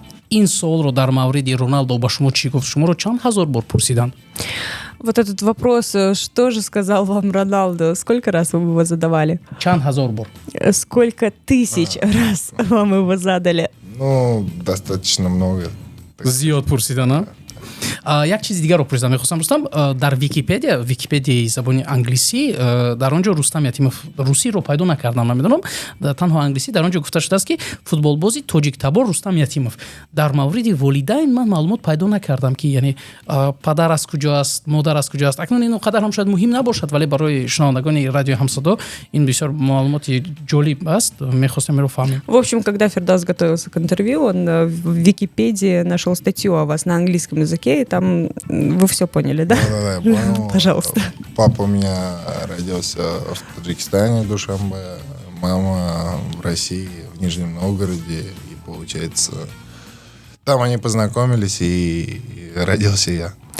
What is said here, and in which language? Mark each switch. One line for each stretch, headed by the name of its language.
Tajik: Ин суолро дар мавриди Роналду ба шумо чӣ гуфт? Шуморо чанд ҳазор бор пурсидан?
Russian: Вот этот вопрос, что же сказал вам Роналду? Сколько раз вы его задавали?
Tajik: Чанд ҳазор бор?
Russian: Сколько тысяч раз вам его задали? Ну, достаточно много.
Tajik: Зиёд пурсидан, а? як чизи дигарро пурсидам мехостам Рустам, дар википедияи забони англисӣ дар он ҷо Рустам Ятимов русиро пайдо накардам, намедонам, танҳо англисӣ дар он ҷо гуфта шудааст ки футболбози тоҷиктабор Рустам Ятимов. Дар мавриди волидайн ман маълумот пайдо накардам ки яъне падар аз куҷо аст, модар аз куҷо аст. Акнун ин қадар ҳам шояд муҳим набошад, вале барои шунавандагони радиои Ҳамсадо ин бисёр маълумоти ҷолиб аст, мехостем инро фаҳмем.
Russian: В общем, когда Фирдавс готовился к интервью, он в Википедии нашел статью о вас на английском языке, и там вы все поняли, да? Да, я понял. Пожалуйста. Папа у меня родился в Таджикистане, Душанбе, мама в России, в Нижнем Новгороде, и получается, там они познакомились, и родился я.